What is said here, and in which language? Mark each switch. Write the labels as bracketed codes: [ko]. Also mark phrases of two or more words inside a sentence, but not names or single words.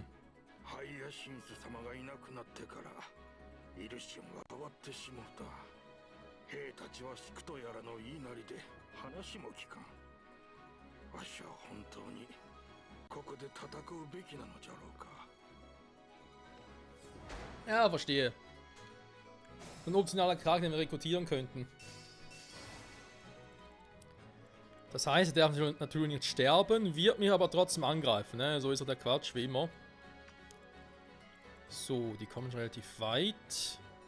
[ja] ハイヤシンス様がいなくなってからイルシオンが変わってしもうた。兵たちは引くとやらの言いなりで話も聞かん。わしは本当にここで戦うべきなのじゃろうか。 [de] Ja, verstehe. Ein optionaler Charakter, den wir rekrutieren könnten. Das heißt, er darf natürlich nicht sterben, wird mich aber trotzdem angreifen. Ne? So ist er der Quatsch, wie immer. So, die kommen schon relativ weit.